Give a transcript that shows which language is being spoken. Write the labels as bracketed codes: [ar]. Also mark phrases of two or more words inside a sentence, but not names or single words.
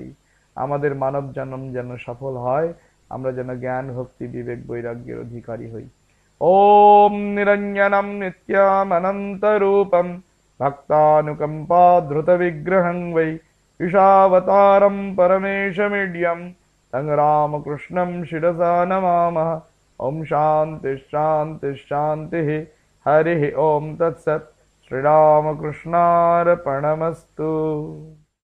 [bn] আমাদের মানব জন্ম যেন সফল হয়, আমরা যেন জ্ঞান ভক্তি বিবেক বৈরাগ্যের অধিকারী হই। [sa] ওম নিরঞ্জনম নিত্যম অনন্ত রূপম ভক্তানুকম্পা ধৃত বিগ্রহং বৈ ঈশাবতারম পরমেশমিড্যম তং রামকৃষ্ণম শিরসা নমামः। ओम शांति शांति शांति। हरि ओम तत्सत्। श्रीरामकृष्णार्पणमस्तु।